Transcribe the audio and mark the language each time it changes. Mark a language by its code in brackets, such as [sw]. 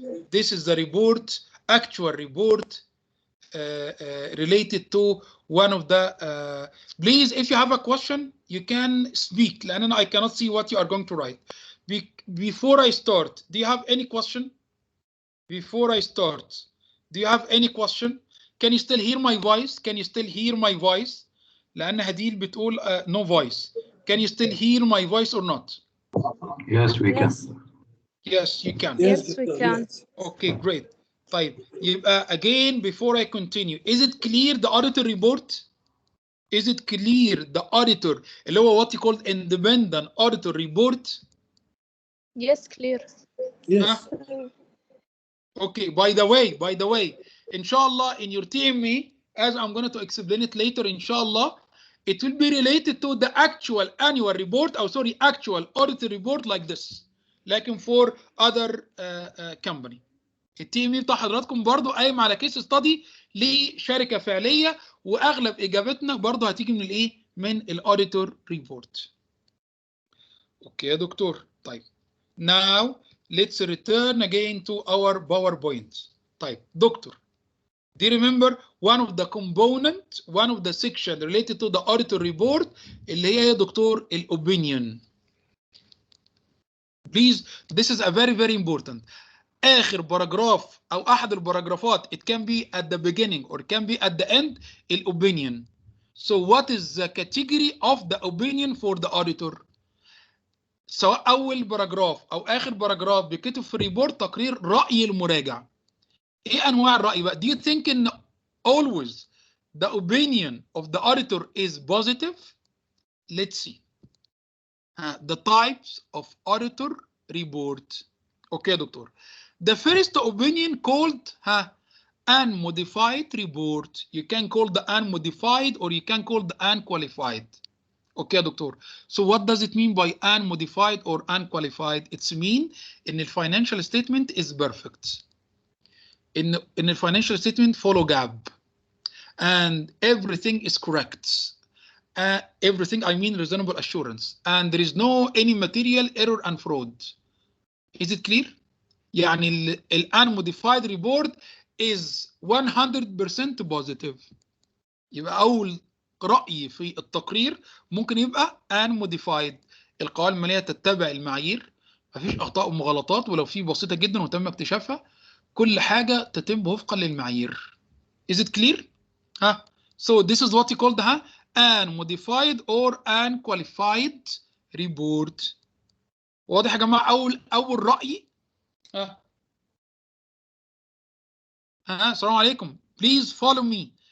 [en] This is the report, actual report related to one of the. Please, if you have a question, you can speak. لأن I cannot see what you are going to write. Before I start, do you have any question? Before I start, do you have any question? Can you still hear my voice? Can you still hear my voice? [ar] لأن هديل بتقول [en] no voice. Can you still hear my voice or not? Yes, we can. Yes, you can. Yes, we can. Okay, great. [ar] طيب يبقى [en] again before I continue, is it clear the auditor report? Is it clear the auditor [ar] اللي هو [en] what you call independent auditor report? Yes, clear. Yes. Okay, by the way, inshallah in your TME, as I'm going to explain it later, inshallah, it will be related to the actual annual report, or sorry, actual audit report like this. [ar] لكن [en] for other company. [ar] التيم بتاع حضراتكم برضو قايم على كيس ستادي لشركة فعلية واغلب اجابتنا برضو هتيجي من الايه؟ من الاوديتور ريبورت. اوكي يا دكتور. طيب. [en] Now let's return again to our PowerPoint. [ar] طيب دكتور. [en] Do you remember one of the component, one of the section related to the auditor report [ar] اللي هي يا دكتور [en] الopinion. Please, this is a very important. [ar] آخر باراجراف أو أحد الباراجرافات [en] it can be at the beginning or it can be at the end الopinion. So what is the category of the opinion for the auditor؟ [ar] سواء أول باراجراف أو آخر باراجراف بيكتب في الريبورت تقرير رأي المراجع. إيه أنواع الرأي بقى؟ [en] Do you think in always the opinion of the auditor is positive? Let's see. The types of auditor report. [ar] Okay يا دكتور. [en] The first opinion called unmodified report. You can call the unmodified or you can call the unqualified. [ar] Okay يا دكتور. [en] So what does it mean by unmodified or unqualified? It's mean in the financial statement is perfect. In the financial statement follow gap. And everything is correct. Everything I mean reasonable assurance. And there is no any material error and fraud. Is it clear? يعني ال unmodified report is 100% positive. [ar] يبقى أول رأي في التقرير ممكن يبقى unmodified. القوائم المالية تتبع المعايير، مفيش أخطاء ومغالطات، ولو في بسيطة جدا وتم اكتشافها، كل حاجة تتم وفقا للمعايير. [en] Is it clear؟ So this is what you call the unmodified or unqualified report. [ar] واضح يا جماعة؟ أول رأي. السلام عليكم. [en] Please follow me.